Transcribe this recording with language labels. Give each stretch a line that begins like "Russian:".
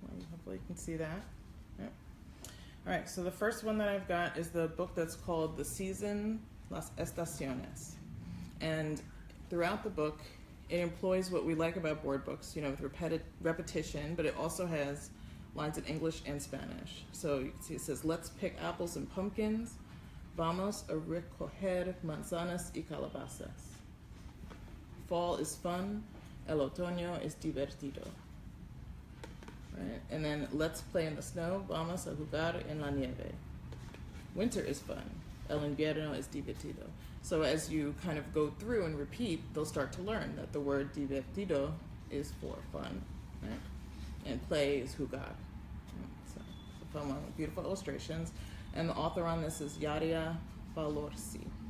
English: Hopefully you can see that. Yep. All right, so the first one that I've got is the book that's called The Season, Las Estaciones. And throughout the book, it employs what we like about board books, with repetition, but it also has lines in English and Spanish. So you can see it says, let's pick apples and pumpkins.
Spanish: Vamos a recoger manzanas y calabazas.
English: Fall is fun.
Spanish: El otoño es divertido.
English: Right? And then let's play in the snow.
Spanish: Vamos a jugar en la nieve.
English: Winter is fun.
Spanish: El invierno es divertido.
English: So as you kind of go through and repeat, they'll start to learn that the word divertido is for fun, right? And play is jugar. So it's a fun one with beautiful illustrations. And the author on this is Yaria Valorsi.